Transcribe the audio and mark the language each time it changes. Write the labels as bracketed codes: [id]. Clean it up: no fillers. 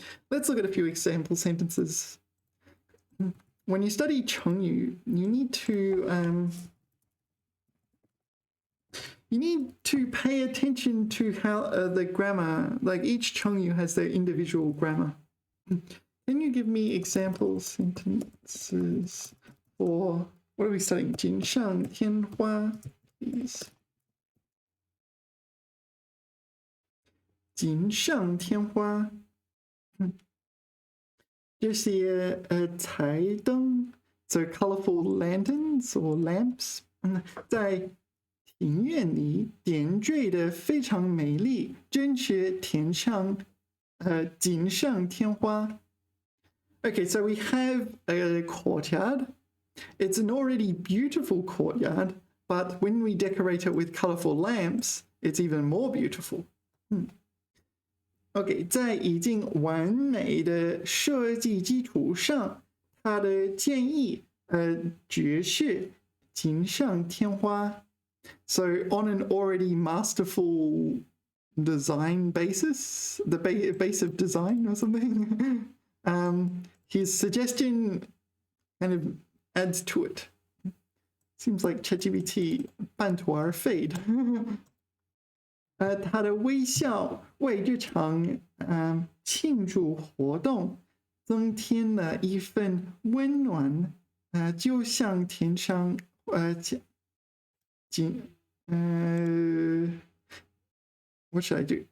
[en] Let's look at a few example sentences. When you study 成语, you need to pay attention to how the grammar, like each 成语 has their individual grammar. Can you give me example sentences for, what are we studying? 锦上添花, please. [zh] 锦上添花. 这些彩灯 [en] so colorful lanterns or lamps [zh] 在庭院里点缀的非常美丽，真是锦上添花. [en] Okay, so we have a courtyard. It's an already beautiful courtyard, but when we decorate it with colorful lamps, it's even more beautiful. [zh] OK, 在已经完美的设计基础上，他的建议爵士锦上添花. [en] So on an already masterful design basis, the base of design or something, his suggestion kind of adds to it. Seems like ChatGPT 半途而废的。 [zh] 他的微笑为这场庆祝活动增添了一份温暖，就像天上 [en] what should I do?